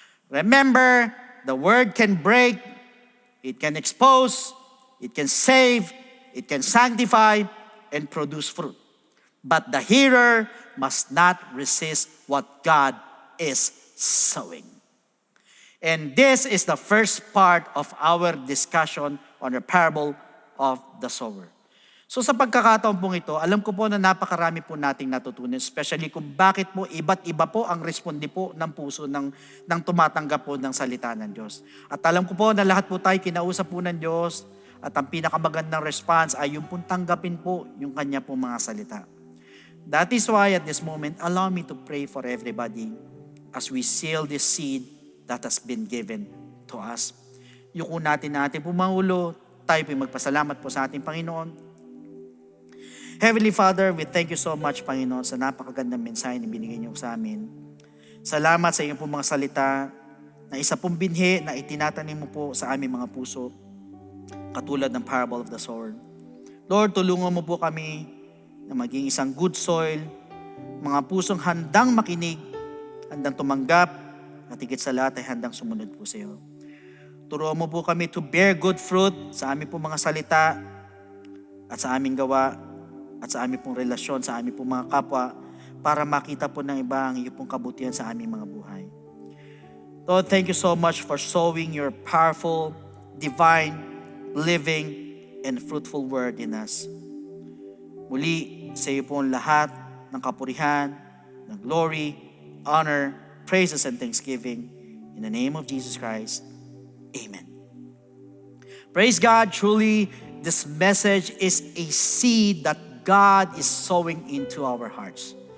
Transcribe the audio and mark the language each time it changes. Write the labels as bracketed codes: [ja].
[en] Remember, the Word can break, it can expose, it can save, it can sanctify, and produce fruit. But the hearer must not resist what God is sowing. And this is the first part of our discussion on the parable of the sower. [tl] So sa pagkakataon pong ito, alam ko po na napakarami po nating natutunan, especially kung bakit po iba't iba po ang responde po ng puso ng tumatanggap po ng salita ng Diyos. At alam ko po na lahat po tayo kinausap po ng Diyos at ang pinakamagandang response ay yung pong tanggapin po yung kanya po mga salita. [en] That is why at this moment, allow me to pray for everybody as we seal this seed that has been given to us. [tl] Yuko natin na ating pumahulo, tayo po magpasalamat po sa ating Panginoon. [en] Heavenly Father, we thank you so much, [tl] Panginoon, sa napakagandang mensahe na binigay niyo sa amin. Salamat sa iyong po mga salita na isa pong binhi na itinatanim mo po sa aming mga puso, katulad ng parable of the sower. Lord, tulungan mo po kami na maging isang good soil, mga pusong handang makinig, handang tumanggap, at higit sa lahat ay handang sumunod po sa iyo. Turuan mo po kami [en] to bear good fruit [tl] sa aming po mga salita at sa aming gawa at sa aming pong relasyon, sa aming pong mga kapwa, para makita po ng iba ang iyong pong kabutihan sa aming mga buhay. [en] Lord, thank you so much for sowing your powerful, divine, living, and fruitful word in us. [tl] Muli, sa iyo po ang lahat ng kapurihan, ng [en] glory, honor, praises, and thanksgiving. In the name of Jesus Christ, amen. Praise God, truly, this message is a seed that God is sowing into our hearts.